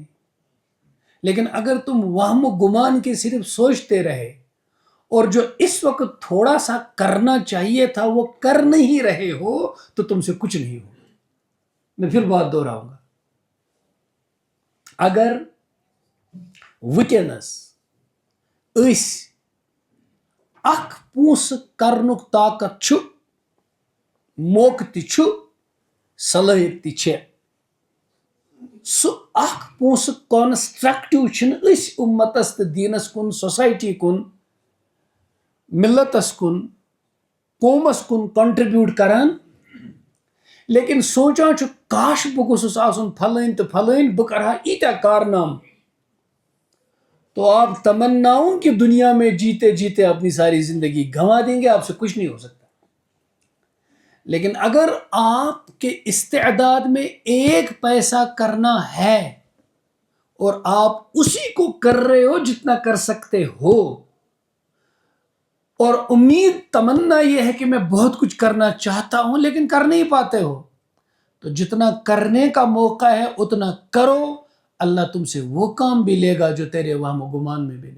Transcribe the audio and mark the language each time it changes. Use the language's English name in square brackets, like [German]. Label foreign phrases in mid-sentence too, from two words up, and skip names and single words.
[Urdu] لیکن اگر تم وہم و گمان کے صرف سوچتے رہے اور جو اس وقت تھوڑا سا کرنا چاہیے تھا وہ کر نہیں رہے ہو تو تم سے کچھ نہیں ہوگا۔ [Kashmiri] میں پھر بات دہراؤں گا، اگر وٕنکٮ۪نس أسۍ اکھ پونٛسہٕ کرنُک طاقت چھُ، موقعہٕ تہِ چھُ، صلٲحیت تہِ چھےٚ، سُہ اکھ پونٛسہٕ کانسٹرکٹِو چھِنہٕ أسۍ اُمتس تہٕ دیٖنس کُن، سوسایٹی کُن، ملتس کُن، قومس کُن کنٹربیوٗٹ کران، لیکن سونچان چھُ کاش بہٕ گوٚژھُس آسُن پھلٲنۍ تہٕ پھلٲنۍ، بہٕ کرٕ ہا ییٖتیٛاہ کارنامہٕ۔ [Urdu] تو آپ تمناؤں کی دنیا میں جیتے جیتے اپنی ساری زندگی گنوا دیں گے، آپ سے کچھ نہیں ہو سکتا۔ لیکن اگر آپ کے استعداد میں ایک پیسہ کرنا ہے اور آپ اسی کو کر رہے ہو جتنا کر سکتے ہو، اور امید تمنا یہ ہے کہ میں بہت کچھ کرنا چاہتا ہوں لیکن کر نہیں پاتے ہو، تو جتنا کرنے کا موقع ہے اتنا کرو، اللہ تم سے وہ کام بھی لے گا جو تیرے وہم و گمان میں بھی نہیں۔